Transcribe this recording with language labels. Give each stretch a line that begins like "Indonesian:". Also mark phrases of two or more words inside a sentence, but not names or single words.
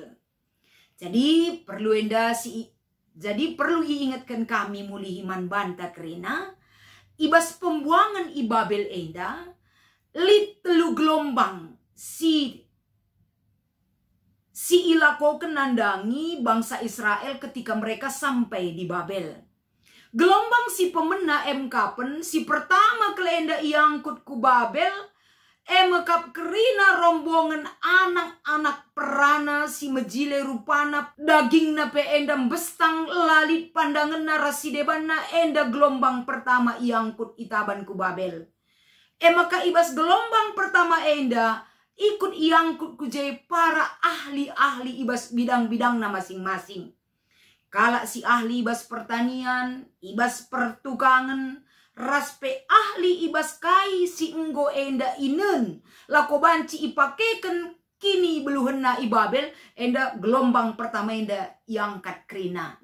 Indonesian: Jadi perlu diingatkan kami mulihiman banta kerina.
Batak Karo: Ibas pembuangan ibabel enda. Lit telu gelombang si ilakoken nandangi bangsa Israel
Indonesian: ketika mereka sampai di Babel.
Batak Karo: Gelombang si pemena emkapen si pertama kelenda iangkut ku Babel. Emekap kerina rombongan anak-anak perana si mejile rupana dagingna pe endam bestang lalit pandangan narasi debana enda gelombang pertama iangkut itaban ku Babel. Maka ibas gelombang pertama enda ikut iangkut ku jai para ahli-ahli ibas bidang-bidang na masing-masing. Kala si ahli ibas pertanian, ibas pertukangan, raspe ahli ibas kai si enggo enda inen. Lako banci ipakeken kini beluhena ibabel. Enda gelombang pertama enda iangkat krina.